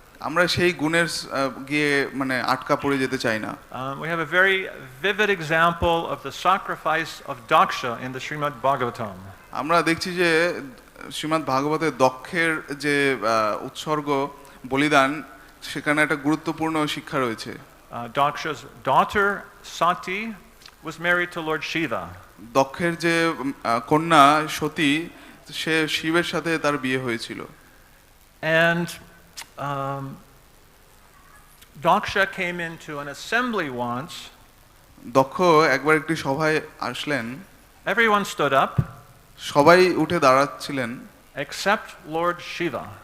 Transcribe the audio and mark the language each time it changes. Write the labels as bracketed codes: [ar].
[bn] আমরা সেই গুণের গিয়ে মানে আটকা পড়ে যেতে চাই না। [en] We have a very vivid example of the sacrifice of Daksha in the Srimad Bhagavatam. [bn] আমরা দেখছি যে শ্রীমদ্ ভাগবতের দক্ষের যে উৎসর্গ বলিদান, সেখানে একটা গুরুত্বপূর্ণ শিক্ষা রয়েছে। [en] Daksha's daughter Sati was married to Lord Śiva. [bn] দক্ষের যে কন্যা সতী, সে শিবের সাথে তার বিয়ে হয়েছিল। [en] And Daksha came into an assembly once. [bn] দক্ষ একবার একটি সভায় আসলেন। [en] Everyone stood up. [bn] সবাই উঠে দাঁড়াচ্ছিলেন [en] except Lord Śiva.